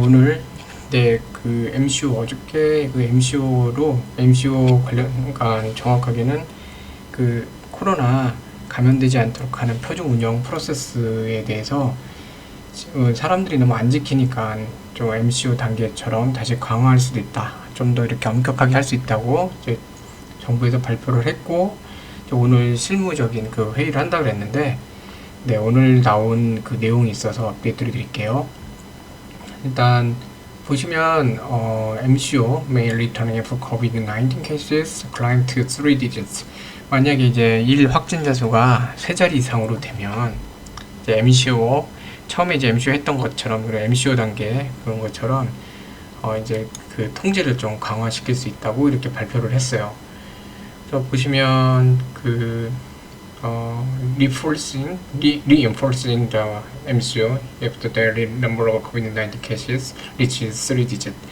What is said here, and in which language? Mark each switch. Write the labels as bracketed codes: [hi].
[ko] 오늘 네, 그 MCO 어저께 그 MCO 관련, 그러니까 정확하게는 그 코로나 감염되지 않도록 하는 표준 운영 프로세스에 대해서 사람들이 너무 안 지키니까 좀 MCO 단계처럼 다시 강화할 수도 있다. 좀 더 이렇게 엄격하게 할 수 있다고 이제 정부에서 발표를 했고, 이제 오늘 실무적인 그 회의를 한다고 그랬는데, 네, 오늘 나온 그 내용이 있어서 업데이트를 드릴게요. 일단 보시면 [en] MCO may return if COVID-19 cases climb to 3 digits. [ko] 만약에 이제 일 확진자 수가 세 자리 이상으로 되면 이제 MCO 처음에 이제 MCO 했던 것처럼, 그리고 MCO 단계 그런 것처럼 이제 그 통제를 좀 강화시킬 수 있다고 이렇게 발표를 했어요. 그래서 보시면 그 [en] reinforcing the MCO if the daily number of COVID-19 cases reaches 3 digit.